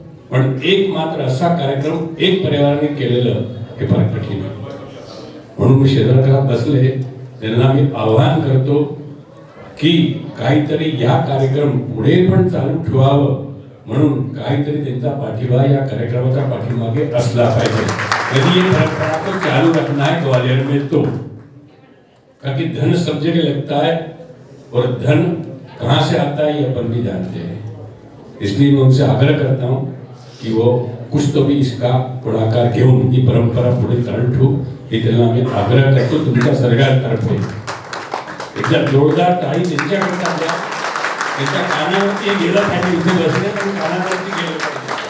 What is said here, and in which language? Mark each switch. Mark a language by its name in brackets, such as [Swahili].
[Marathi] पण एक मात्र असा कार्यक्रम एक परिवाराने केलेलं हे फार कठीण आहे. म्हणून मी शेजारला बसले त्यांना मी आवाहन करतो की काहीतरी या कार्यक्रम पुढे पण चालू ठेवावं म्हणून काहीतरी त्यांचा पाठिंबा या कार्यक्रमाच्या पाठीमागे असला पाहिजे. [Hindi] कधी ये परंपरा को चालू रखना है ग्वालियर में तो क्योंकि धन सब जगह लगता है और धन कहाँ से आता है ये अपन भी जानते हैं. इसलिए मैं उनसे आग्रह करता हूँ कि वो कुछ तो भी [Marathi] इसका पुढाकार घेऊन ही परंपरा पुढे चालू ठेवू हे त्यांना मी आग्रह करतो तुमच्या सरकारतर्फे. एकदा जोरदार टाळी त्यांच्याकरता द्या. त्यांच्या कानावरती गेलं पाहिजे. इथे बसले पण कानावरती गेलं पाहिजे.